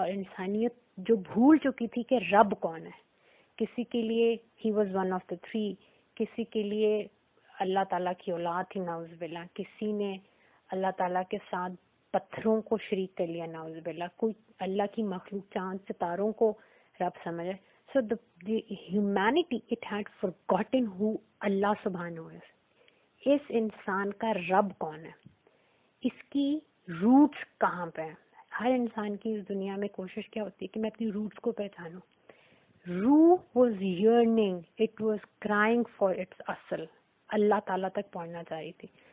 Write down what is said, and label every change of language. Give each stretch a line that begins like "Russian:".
Urdu: اور انسانیت جو بھول چکی تھی کہ رب کون ہے، کسی کے لیے
English: ہی was one of the 3،
Urdu: کسی کے لیے اللہ تعالیٰ کی اولاد تھی نعوذ باللہ، کسی نے اللہ تعالیٰ کے ساتھ پتھروں کو شریک کر لیا نعوذ باللہ، کوئی اللہ کی مخلوق چاند ستاروں کو رب سمجھے.
English: So the humanity, it had forgotten who Allah subhanahu is.
Urdu: اس انسان کا رب کون ہے، اس کی روٹس کہاں پہ ہیں. ہر انسان کی اس دنیا میں کوشش کیا ہوتی ہے کہ میں اپنی روٹس کو پہچانوں. روح
English: was yearning, it was crying for its
Urdu: اصل، اللہ تعالیٰ تک پہنچنا چاہ رہی تھی.